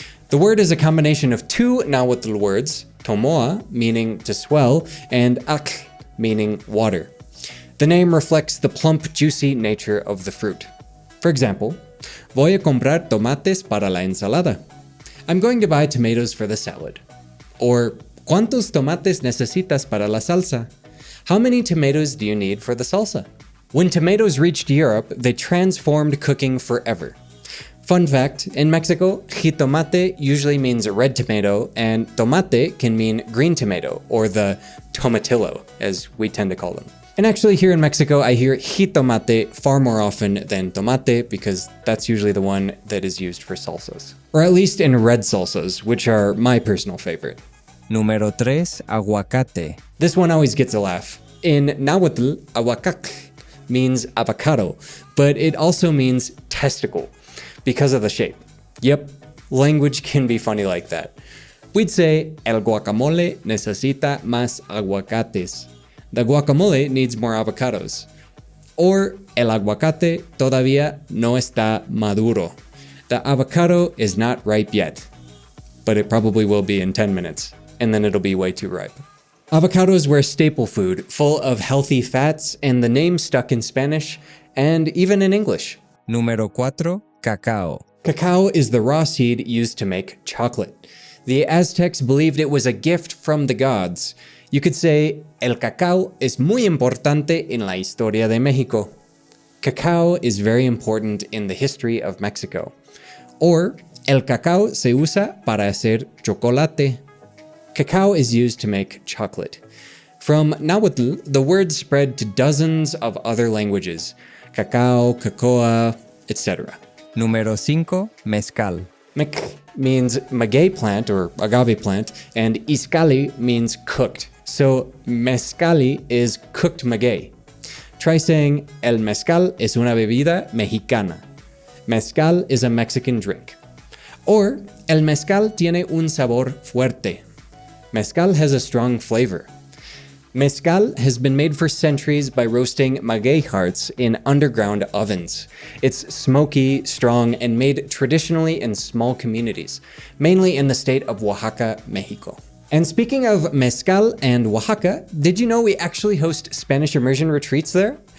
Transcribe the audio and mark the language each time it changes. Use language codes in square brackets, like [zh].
[en] The word is a combination of two Nahuatl words, tomoa, meaning to swell, and ac, meaning water. The name reflects the plump, juicy nature of the fruit. For example, [es] voy a comprar tomates para la ensalada. [en] I'm going to buy tomatoes for the salad. [es] Or, ¿cuántos tomates necesitas para la salsa? [en] How many tomatoes do you need for the salsa? When tomatoes reached Europe, they transformed cooking forever. Fun fact, in Mexico, jitomate usually means red tomato, and tomate can mean green tomato, or the tomatillo, as we tend to call them. And actually here in Mexico, I hear jitomate far more often than tomate because that's usually the one that is used for salsas. Or at least in red salsas, which are my personal favorite. [es] Número 3. Aguacate. [en] This one always gets a laugh. In Nahuatl, aguacate means avocado, but it also means testicle because of the shape. Yep, language can be funny like that. We'd say, [es] el guacamole necesita más aguacates. [en] The guacamole needs more avocados. Or, [es] el aguacate todavía no está maduro. [en] The avocado is not ripe yet, but it probably will be in 10 minutes, and then it'll be way too ripe. Avocados were a staple food, full of healthy fats, and the name stuck in Spanish, and even in English. [es] Número 4. Cacao. [en] Cacao is the raw seed used to make chocolate. The Aztecs believed it was a gift from the gods. You could say, [es] el cacao es muy importante en la historia de México. [en] Cacao is very important in the history of Mexico. [es] Or, el cacao se usa para hacer chocolate. [en] Cacao is used to make chocolate. From Nahuatl, the word spread to dozens of other languages. Cacao, cacoa, etc. [es] Número 5. Mezcal. [en] Mec means maguey plant or agave plant, and iscali means cooked. So mezcali is cooked maguey. Try saying, [es] el mezcal es una bebida mexicana. [en] Mezcal is a Mexican drink. [es] Or, el mezcal tiene un sabor fuerte. [en] Mezcal has a strong flavor. Mezcal has been made for centuries by roasting maguey hearts in underground ovens. It's smoky, strong, and made traditionally in small communities, mainly in the state of Oaxaca, Mexico. And speaking of mezcal and Oaxaca, did you know we actually host Spanish immersion retreats there?